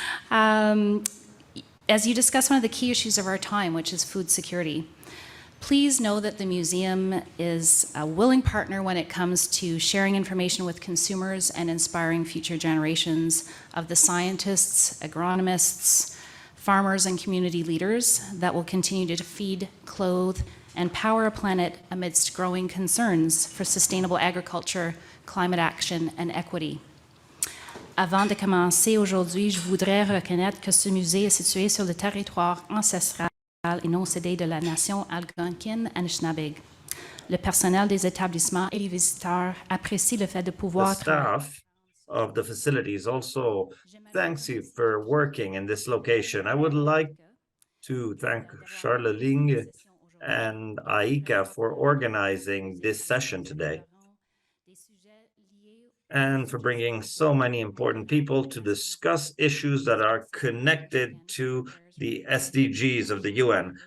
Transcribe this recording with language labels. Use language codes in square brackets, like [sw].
[en] As you discuss one of the key issues of our time, which is food security, please know that the museum is a willing partner when it comes to sharing information with consumers and inspiring future generations of the scientists, agronomists, farmers, and community leaders that will continue to feed, clothe, and power a planet amidst growing concerns for sustainable agriculture, climate action, and equity. [fr] Avant de commencer aujourd'hui, je voudrais reconnaître que ce musée est situé sur le territoire ancestral et non cédé de la nation Algonquin-Anishinaabe. Le personnel des établissements et les visiteurs apprécient le fait de pouvoir... [en] The staff of the facilities also thanks you for working in this location. I would like to thank Charles Ling and AICA for organizing this session today and for bringing so many important people to discuss issues that are connected to the SDGs of the UN.